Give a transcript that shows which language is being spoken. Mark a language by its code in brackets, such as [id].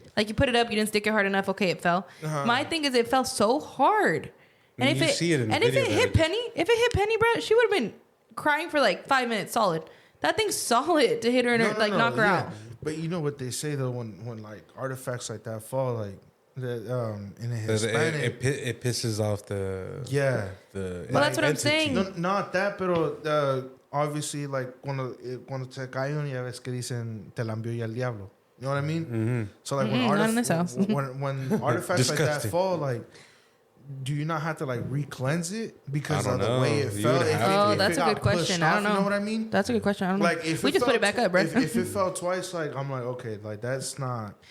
[en] Like you put it up, you didn't stick it hard enough. Okay, it fell. My thing is, it fell so hard, and if it hit Penny, bro, she would have been crying for like 5 minutes solid. That thing's solid to hit her and knock her out. But you know what they say though, when like artifacts like that fall, like that in a Hispanic, it pisses off the well, that's what I'm saying. No, not that, [es] pero [en] obviously like [es] cuando te cae un ya ves que dicen te la envió ya el diablo. [en] You know what I mean? Mm-hmm. So like when artifacts like that fall, like, do you not have to like re-cleanse it because of the way it fell? That's a good question. I don't know. You know what I mean? That's a good question. I don't know. Like if we just put it back up, bro. If it fell twice, like I'm like, okay, like that's not.